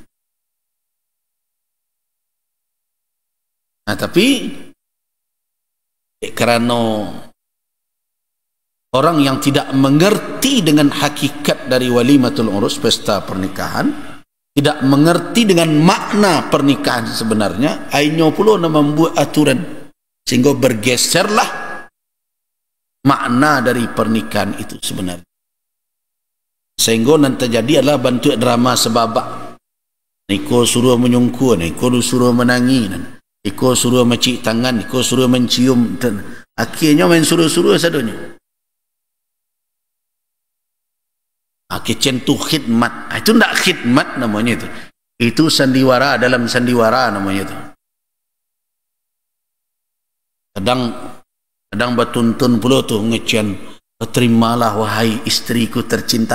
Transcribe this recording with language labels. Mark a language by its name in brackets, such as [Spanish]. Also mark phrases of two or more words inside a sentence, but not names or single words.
[Indonesian] Nah, tapi kerana orang yang tidak mengerti dengan hakikat dari [Arabic] walimatul urus, [Indonesian] pesta pernikahan, tidak mengerti dengan makna pernikahan sebenarnya, akhirnya pula membuat aturan sehingga bergeserlah makna dari pernikahan itu sebenarnya. Sehingga nanti terjadi adalah bentuk drama sebabak. [Minangkabau] Niko suruh menyungkur, niko suruh menangi, niko suruh mencik tangan, niko suruh mencium, dan akhirnya main suruh-suruh sadonya. [Indonesian] Kitchen tu khidmat. Itu tidak khidmat namanya itu. Itu sandiwara dalam sandiwara namanya itu. Kadang bertuntun pula tu ngecian, terimalah wahai istriku tercinta.